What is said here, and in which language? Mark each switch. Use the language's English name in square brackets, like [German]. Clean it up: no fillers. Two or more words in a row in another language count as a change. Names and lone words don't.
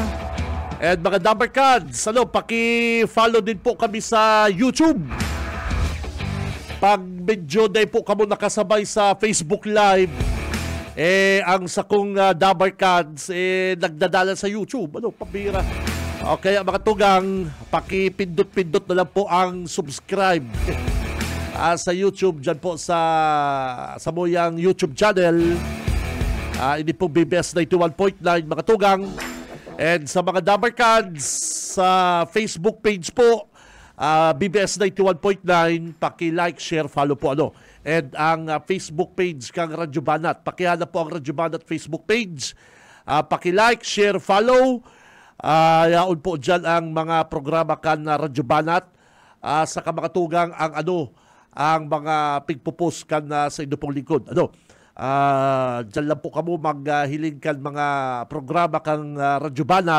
[Bikol] And mga Dabarkads, paki-follow din po kami sa YouTube. Pag medyo day po kamo nakasabay sa Facebook Live, ang sakong Dabarkads, nagdadala sa YouTube. Pabira. Okay, mga tugang, pakipindot-pindot na lang po ang subscribe sa YouTube, dyan po sa moyang YouTube channel. Hindi po BBS 91.9, mga tugang. And sa mga Dabarkads, sa Facebook page po, BBS 91.9, paki-like, [English] share, follow [Bikol] po And ang Facebook page kang Radyo Banat, pakihanap po ang Radyo Banat Facebook page. Paki-like, [English] share, follow. [Bikol] Yaon po dyan ang mga programa kan Radyo Banat. Sa kamakatugang ang mga pigpupos kan sa inyo pong lingkod. Dyan lang po kamo maghiling kan mga programa kang Radyo Banat.